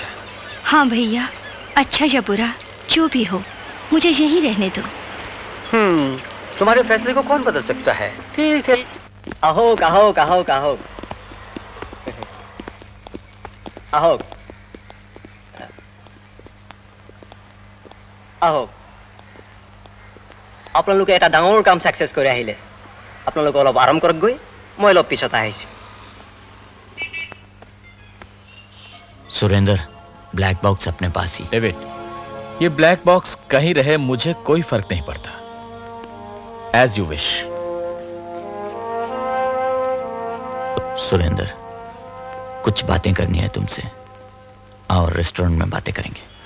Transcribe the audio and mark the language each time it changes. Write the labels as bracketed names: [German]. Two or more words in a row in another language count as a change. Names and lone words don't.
[Hindi] हाँ भैया, अच्छा या बुरा जो भी हो, मुझे यहीं रहने दो। तुम्हारे फैसले को कौन बदल सकता है? ठीक है। अहो कहो कहो कहो अहो अहो [Assamese] আপোনালোকে এটা ডাঙৰ কাম সাকসেস কৰি আহিলে। আপোনালোক অলপ আৰাম কৰক গৈ, মই অলপ পিছত আহিছো। [Hindi] सुरेंद्र, [English] black box [Hindi] अपने पास ही। डेविड, ये [English] black box [Hindi] कहीं रहे मुझे कोई फर्क नहीं पड़ता। [English] As you wish. [Hindi] सुरेंद्र, कुछ बातें करनी है तुमसे, और रेस्टोरेंट में बातें करेंगे।